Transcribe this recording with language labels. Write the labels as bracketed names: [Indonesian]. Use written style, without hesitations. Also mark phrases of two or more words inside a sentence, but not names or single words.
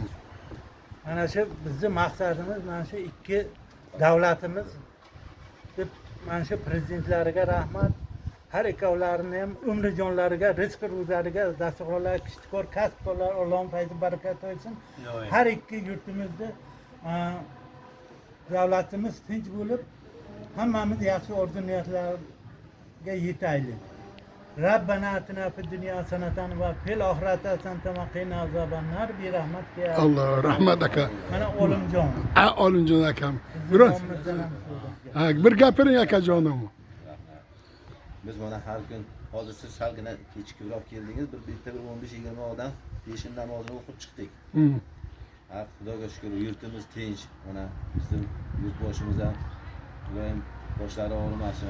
[Uzbek] mana shu bizni maqsadimiz mana shu ikki davlatimiz deb mana shu prezidentlariga rahmat har ikkovlarini ham umri jonlariga rizq ro'zlariga dasturxonlar kishtikor kasbkorlar Allohning fayzi barakati olsin har ikki yurtimizda davlatimiz tinch bo'lib hammamiz yaxshi orzu niyatlarga yetaylik [Arabic] ربنا اتنا في الدنيا حسنة وفي الآخرة حسنة وقنا عذاب النار برحمتك يا [Uzbek] Allah rahmat aka. mana Olimjon. Olimjon akam. Biroz bir gapiring akajonim. Biz mana har kun hozir siz salgina kechikroq keldingiz, bitta 15-20 odam peshin namozini o'qib chiqdik. Ha, Xudoga shukr, yurtimiz tinch. Mana bizning yurtboshimiz ham doim boshlari og'rimasin.